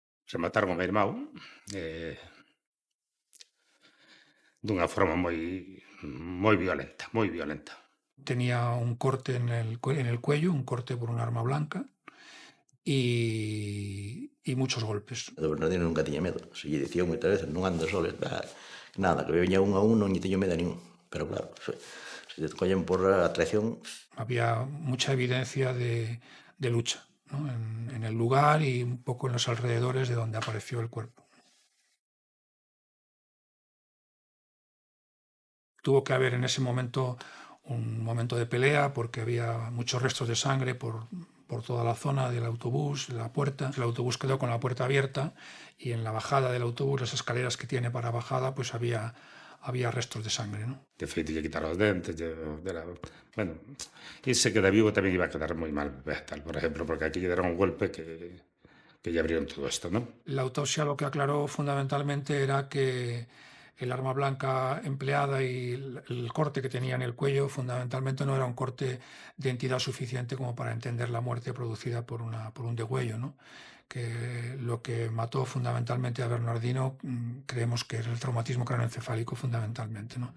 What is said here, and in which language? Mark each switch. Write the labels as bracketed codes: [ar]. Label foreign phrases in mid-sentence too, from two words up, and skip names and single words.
[gl] Remataron o meu irmão dunha forma moi violenta, moi violenta. [es] Tenía un corte en el cuello, un corte por un arma blanca y muchos golpes. [gl] O Bernardino nunca tiña medo. Se lle dicía moitas veces, non andes soles, nada, que veña un a un non lle teño medo a ningún. Pero claro, se te collen por a traición... [es] Había mucha evidencia de lucha, ¿no? En el lugar y un poco en los alrededores de donde apareció el cuerpo. Tuvo que haber en ese momento un momento de pelea porque había muchos restos de sangre por toda la zona del autobús, la puerta. El autobús quedó con la puerta abierta y en la bajada del autobús, las escaleras que tiene para bajada, pues había restos de sangre, ¿no? [gl] De feito, lle quitaron os dentes, bueno, ese que de vivo tamén iba a quedar moi mal, tal, por exemplo, porque aquí lle deron un golpe que lle abrieron todo isto, [es] ¿no? La autopsia lo que aclaró fundamentalmente era que el arma blanca empleada y el corte que tenía en el cuello fundamentalmente no era un corte de entidad suficiente como para entender la muerte producida por un degüello, ¿no? Que lo que mató fundamentalmente a Bernardino creemos que era el traumatismo craneoencefálico fundamentalmente, ¿no?